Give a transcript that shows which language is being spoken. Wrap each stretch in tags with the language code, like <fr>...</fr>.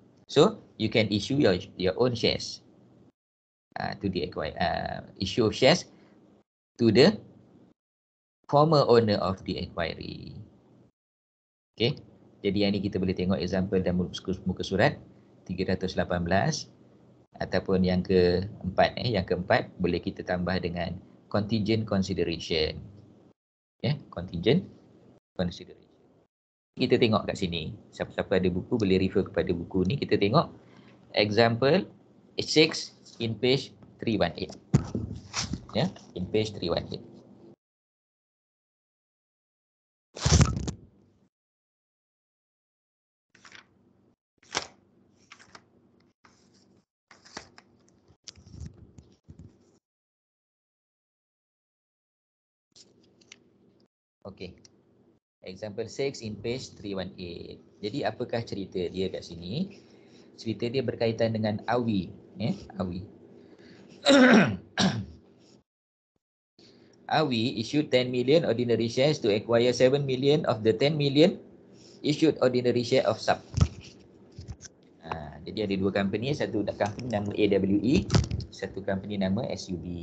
<en>So, you can issue your own shares to the issue of shares to the former owner of the acquiree.</en> <ms>Okay, jadi yang ni kita boleh tengok example dalam muka surat 318 ataupun yang keempat. Yang keempat boleh kita tambah dengan contingent consideration.</ms> <en>Contingent consideration.</en> <ms>Kita tengok kat sini. Siapa-siapa ada buku boleh refer kepada buku ni. Kita tengok</ms> <en>example 6 in page 318. In page 318. Okey. Example 6 in page 318.</en> <ms>Jadi apakah cerita dia kat sini? Cerita dia berkaitan dengan AWI. AWI.</ms> <en>AWI issued 10 million ordinary shares to acquire 7 million of the 10 million issued ordinary share of SUB.</en> <ms>Jadi ada dua company. Satu company nama AWE. Satu company nama SUB.</ms>